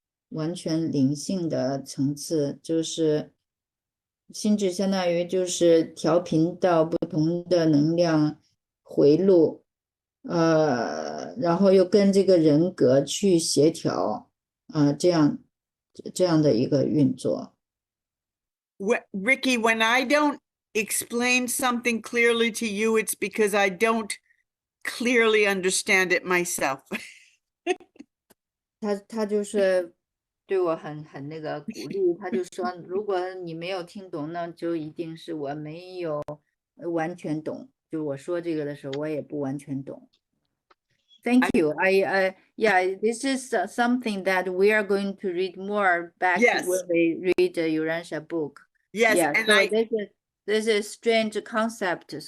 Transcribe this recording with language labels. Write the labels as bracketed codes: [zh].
[zh] 完全灵性的层次，就是心智相当于就是调频到不同的能量回路，然后又跟这个人格去协调，这样的一个运作。 [en] Ricky, when I don't explain something clearly to you, it's because I don't clearly understand it myself. [zh] 他就是对我很那个鼓励，他就说，如果你没有听懂，那就一定是我没有完全懂。就我说这个的时候，我也不完全懂。 [en] Thank you. Yeah, this is something that we are going to read more back when we read the Urantia book. Yes, yeah, and so this is strange concept.